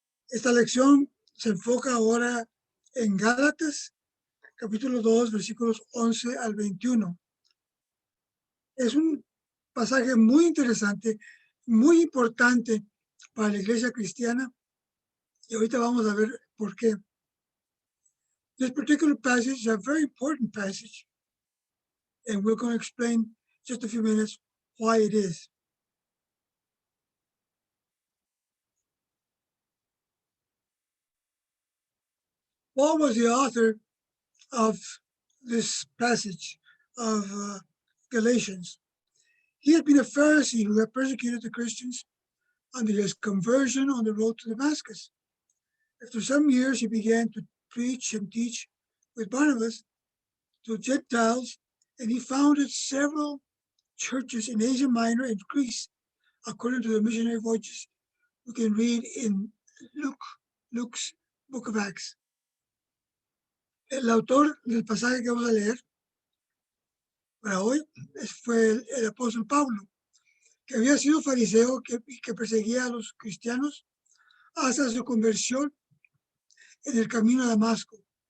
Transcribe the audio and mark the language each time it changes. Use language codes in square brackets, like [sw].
[es] Esta lección se enfoca ahora en Gálatas, capítulo 2, versículos 11 al 21. Es un pasaje muy interesante, muy importante para la iglesia cristiana, y ahorita vamos a ver por qué. [en] This particular passage is a very important passage, and we're going to explain just a few minutes why it is. Paul was the author of this passage of Galatians. He had been a Pharisee who had persecuted the Christians until his conversion on the road to Damascus. After some years, he began to preach and teach with Barnabas to Gentiles, and he founded several churches in Asia Minor and Greece, according to the missionary voyages we can read in Luke's Book of Acts. [es] El autor del pasaje que vamos a leer para hoy fue el apóstol Pablo, que había sido fariseo que perseguía a los cristianos hasta su conversión en el camino a Damasco.